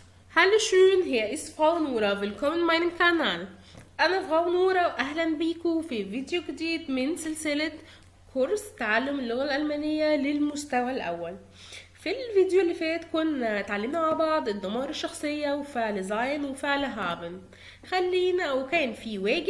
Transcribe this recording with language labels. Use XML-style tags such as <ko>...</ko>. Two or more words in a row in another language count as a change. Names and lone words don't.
<de>Hallo schön, hier ist Frau Nura. Willkommen in meinem Kanal.</de> <ar>أنا Frau نورة وأهلا بيكم في فيديو جديد من سلسلة كورس تعلم اللغة الألمانية للمستوى الأول. في الفيديو اللي فات كنا اتعلمنا مع بعض الضمائر الشخصية وفعل sein وفعل haben. كان في واجب.</ar>